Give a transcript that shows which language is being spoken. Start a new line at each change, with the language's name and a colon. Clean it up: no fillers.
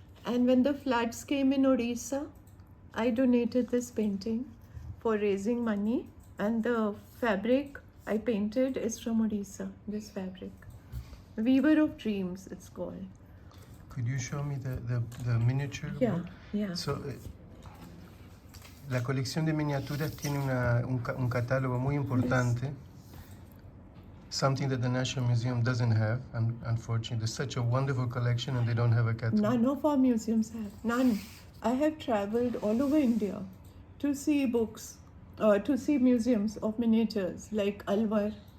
English: And when the floods came in Odisha, I donated this painting for raising money. And the fabric I painted is from Odisha, this fabric. Weaver of Dreams, it's called. Could you show me the miniature book? Yeah.
Spanish: So, la colección de miniaturas tiene un catálogo muy importante.
English: Yes. Something that the National Museum doesn't have, unfortunately. There's such a wonderful collection and they don't have a catalog. None of our museums have. None. I have traveled all over India to see books, to see museums of miniatures like Alwar.